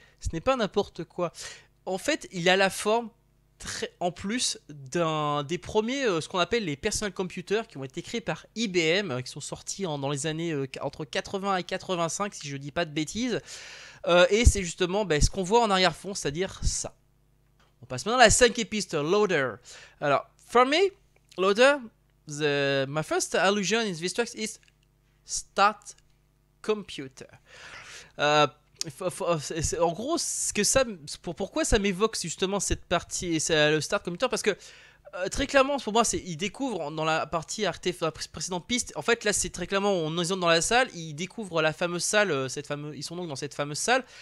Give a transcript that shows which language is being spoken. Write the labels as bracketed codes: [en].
[fr] Ce n'est pas n'importe quoi. En fait, il a la forme en plus des premiers, ce qu'on appelle les personal computers, qui ont été créés par IBM, qui sont sortis dans les années entre 80 et 85, si je dis pas de bêtises. Et c'est justement ce qu'on voit en arrière-fond, c'est-à-dire ça. On passe maintenant à la cinquième piste, Loader. [en] Alors, for me, Loader, my first allusion in this track is Start Computer. [fr] En gros, pourquoi ça m'évoque justement cette partie, c'est le Start Computer, parce que très clairement pour moi, il découvre dans la partie dans la précédente piste. En fait, là, c'est très clairement, on est dans la salle, il découvre la fameuse salle, ils sont donc dans cette fameuse salle.